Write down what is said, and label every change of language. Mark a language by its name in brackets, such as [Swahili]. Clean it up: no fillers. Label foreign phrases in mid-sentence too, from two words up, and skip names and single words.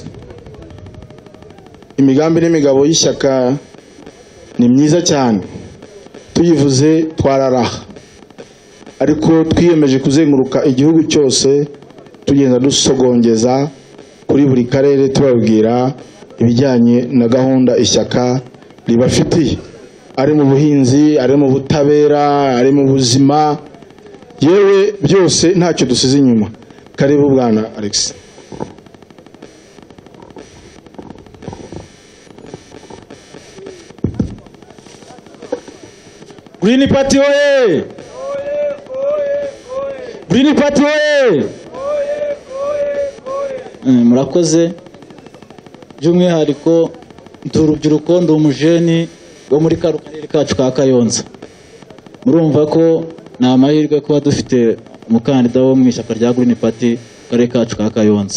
[Kinyarwanda] Imigambi n'imigabo y'ishyaka ni myiza cyane, tuyivuze twararaha, ariko twiyemeje kuzenguruka igihugu cyose tugenda dusogongeza kuri buri karere tubabwira ibijyanye na gahunda ishyaka ribafitiye, ari mu buhinzi, ari mu butabera, ari mu buzima, yewe byose ntacyo dusize inyuma. [Swahili] Karibu Bwana Alex. [Kinyarwanda] Green Party oye! Green Party oye! Murakoze. By'umwihariko ndi urubyiruko, ndi umujeni wo muri karere kacu ka Kayonza. Murumva ko ni amahirwe kuba dufite umukandida wo mu ishyaka rya Green Party karere kacu ka Kayonza.